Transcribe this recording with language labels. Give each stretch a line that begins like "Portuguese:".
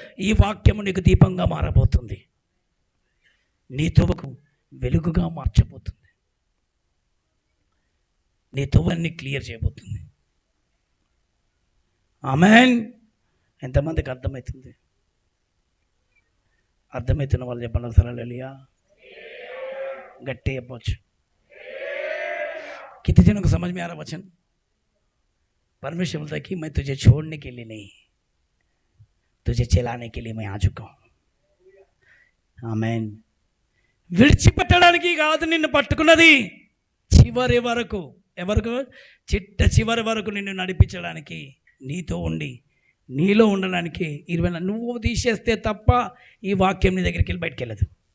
Telugu: ఈ వాక్యము నీకు దీపంగా మారబోతుంది, నీ తోవకు వెలుగుగా మార్చబోతుంది, నీ తోవన్ని క్లియర్ చేయబోతుంది. ఆమేన్. ఎంతమందికి అర్థమవుతుంది? అర్థమవుతున్న వాళ్ళు చెప్పండి ఒకసారి హల్లెలూయా. गट्टे पहुँच।
Hindi: कितने जनों को समझ में आ रहा वचन? परमेश्वर बोलता है कि मैं तुझे छोड़ने के लिए नहीं, तुझे चलाने के लिए मैं आ चुका हूँ.
Telugu: ఆమేన్. విడిచిపెట్టడానికి కాదు నిన్ను పట్టుకున్నది, చివరి వరకు. ఎవరికి? చిట్ట చివరి వరకు నిన్ను నడిపించడానికి, నీతో ఉండి నీలో ఉండడానికి. 20 నువ్వు తీసేస్తే తప్ప ఈ వాక్యం నీ దగ్గరికి వెళ్ళి బయటికి వెళ్ళదు.